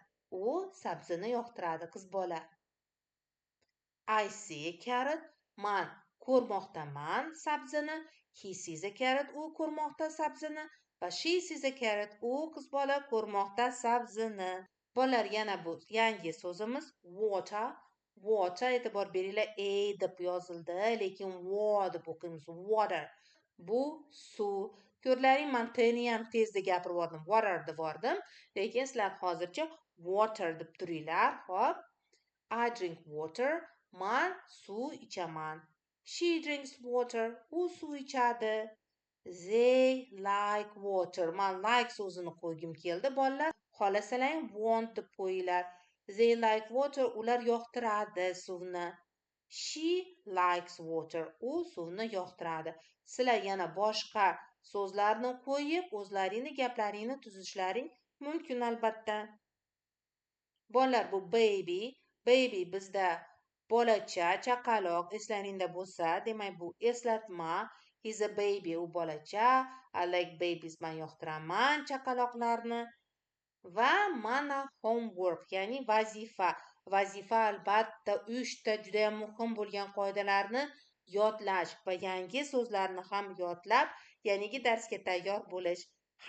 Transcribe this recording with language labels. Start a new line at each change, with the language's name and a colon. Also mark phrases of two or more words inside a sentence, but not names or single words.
Uzbek: U sabzini yoqtiradi, qiz bola.
English: I see a carrot.
Uzbek: Men ko'rmoqdaman sabzini.
English: He sees a carrot.
Uzbek: U ko'rmoqda sabzini. Va
English: she sees a carrot.
Uzbek: U qiz bola ko'rmoqda sabzini. Bolalar, yana bu yangi so'zimiz water.
English: Water,
Uzbek: e'tibor beringlar, a deb yozildi, lekin wa deb o'qiymiz. Water. Bu suv. Ko'rlaring, men t'ni ham tezda gapirib yubordim, water deb yubordim, lekin sizlar hozircha water deb turinglar. Xo'p.
English: I drink water.
Uzbek: Men suv ichaman.
English: She drinks water.
Uzbek: U suv ichadi.
English: They like water.
Uzbek: Men like so'zini qo'ygim keldi, bolalar. Xohlasalang want deb qo'yinglar.
English: They like water.
Uzbek: Ular yoqtiradi suvni.
English: She likes water.
Uzbek: U suvni yoqtiradi. Sizlar yana boshqa so'zlarni qo'yib, o'zlaringni gaplaringni tuzishlaring mumkin albatta. Bolalar, bu baby. Baby bizda bolacha, chaqaloq eslaringda bo'lsa, demak bu eslatma.
English: He's a baby,
Uzbek: u bolacha.
English: I like babies,
Uzbek: men yoqtiraman chaqaloqlarni. Va mana homework, ya'ni vazifa. Vazifa albatta 3 ta juda ham muhim bo'lgan qoidalarni yodlash va yangi so'zlarni ham yodlab, yangi darsga tayyor bo'lish.